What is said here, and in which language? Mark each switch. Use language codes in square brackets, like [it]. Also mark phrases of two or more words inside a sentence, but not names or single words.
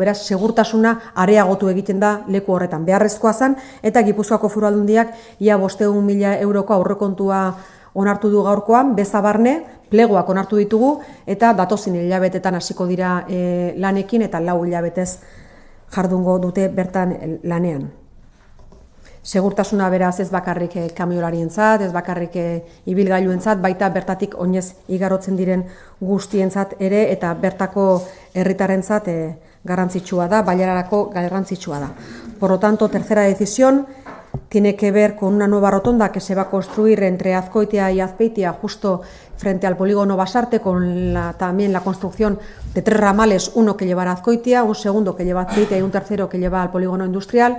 [eu] Beraz, segurtasuna areagotu egiten da leku horretan. Beharrezkoa zen eta Gipuzkoako Foru Aldundiak ia 500.000 euroko aurrekontua onartu du gaurkoan, bezabarne, pleguak onartu ditugu eta datozen hilabetetan hasiko dira lanekin eta 4 hilabetez jardungo dute bertan lanean. Segurtasuna beraz ez bakarrik kamiolarientzat, ez bakarrik ibilgailuentzat, baita bertatik oinez igarotzen diren guztientzat ere eta bertako herritarrentzat garrantzitsua da, bailararako garrantzitsua da. [es] Por lo tanto, tercera decisión tiene que ver con una nueva rotonda que se va a construir entre Azkoitia y Azpeitia, justo frente al polígono Basarte, con también la construcción de 3 ramales, uno que llevará a Azkoitia, un segundo que lleva a Azpeitia y un tercero que lleva al polígono industrial.